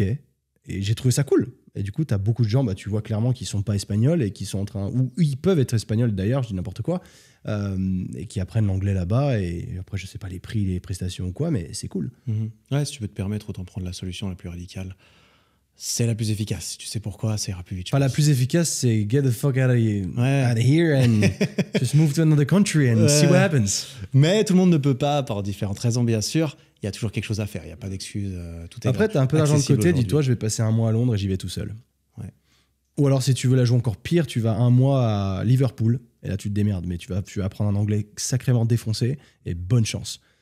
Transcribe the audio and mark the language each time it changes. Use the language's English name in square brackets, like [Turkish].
[French] Et j'ai trouvé ça cool. Et du coup, tu as beaucoup de gens, tu vois clairement qu'ils sont pas espagnols et qui sont en train... Ou ils peuvent être espagnols d'ailleurs, je dis n'importe quoi, et qui apprennent l'anglais là-bas. Et après, je sais pas les prix, les prestations ou quoi, mais c'est cool. Ouais, si tu peux te permettre, autant prendre la solution la plus radicale. C'est la plus efficace. Si tu sais pourquoi, ça ira plus vite. La plus efficace, c'est [English] get the fuck out of here and just move to another country and see what happens. [French] Mais tout le monde ne peut pas, pour différentes raisons, bien sûr. il y a toujours quelque chose à faire. Il n'y a pas d'excuse. Tout est Après, tu as un peu d'argent de accessible côté. aujourd'hui. Dis-toi, je vais passer un mois à Londres et j'y vais tout seul. Ouais. Ou alors, si tu veux la jouer encore pire, tu vas un mois à Liverpool. Et là, tu te démerdes. Mais tu vas apprendre un anglais sacrément défoncé. Et bonne chance.